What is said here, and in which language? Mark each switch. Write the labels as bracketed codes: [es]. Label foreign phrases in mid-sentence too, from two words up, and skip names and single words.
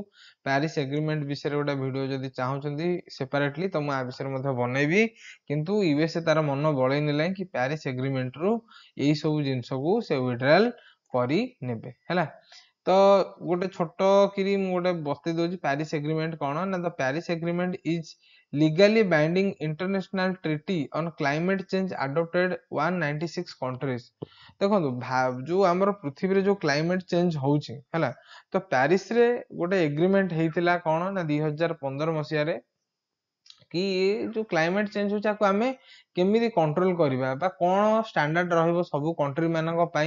[or] ପ୍ୟାରିସ ଏଗ୍ରିମେଣ୍ଟ ବିଷୟରେ ଗୋଟେ ଭିଡିଓ ଯଦି ଚାହୁଁଛନ୍ତି ସେପାରେଟଲି, ତ ମୁଁ ଆ ବିଷୟରେ ମଧ୍ୟ ବନେଇବି। କିନ୍ତୁ ୟୁଏସଏ ତାର ମନ ବଳେଇ ନେଲା କି ପ୍ୟାରିସ ଏଗ୍ରିମେଣ୍ଟ ରୁ ଏଇ ସବୁ ଜିନିଷକୁ ସେ ୱିଡ୍ରାଲ କରି ନେବେ ହେଲା। ତ ଗୋଟେ ଛୋଟ କିରି ମୁଁ ଗୋଟେ ବତେଇ ଦଉଛି ପ୍ୟାରିସ ଏଗ୍ରିମେଣ୍ଟ କଣ ନା, [en] The Paris Agreement is legally binding international treaty on climate change adopted 196 countries। [or] ଦେଖନ୍ତୁ ଯୋଉ ଆମର ପୃଥିବୀରେ ଯୋଉ [en] climate change [or] ହଉଛି ହେଲା, ତ ପ୍ୟାରିସ ରେ ଗୋଟେ ଏଗ୍ରିମେଣ୍ଟ ହେଇଥିଲା କଣ ନା 2015 ମସିହାରେ, କି ଯୋଉ [en] climate change [or] ହଉଛି ଆକୁ ଆମେ କେମିତି କଣ୍ଟ୍ରୋଲ କରିବା ବା କଣ ଷ୍ଟାଣ୍ଡାର୍ଡ ରହିବ ସବୁ କଣ୍ଟ୍ରି ମାନଙ୍କ ପାଇଁ।